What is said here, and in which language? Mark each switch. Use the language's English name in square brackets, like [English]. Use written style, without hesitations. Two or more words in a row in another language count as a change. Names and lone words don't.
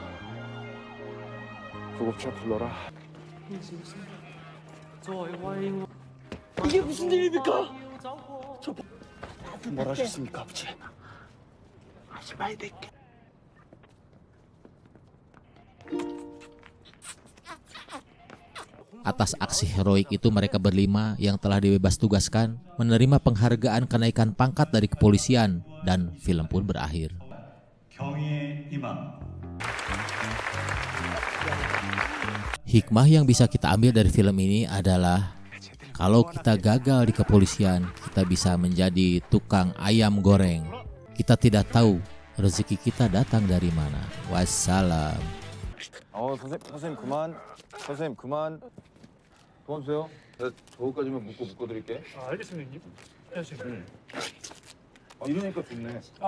[Korean] 구급차 불러라. 이게 무슨 일입니까? 뭘 하셨습니까, 아버지? 하지 말대. [Indonesian] Atas aksi heroik itu mereka berlima yang telah dibebas tugaskan menerima penghargaan kenaikan pangkat dari kepolisian dan film pun berakhir. Hikmah yang bisa kita ambil dari film ini adalah kalau kita gagal di kepolisian, kita bisa menjadi tukang ayam goreng. Kita tidak tahu rezeki kita datang dari mana. Wassalam. [Korean] 선생님 그만. 선생님 그만. 도와주세요. 내가 저거까지만 묶어드릴게. 알겠습니다, 형님. 이러니까 좋네.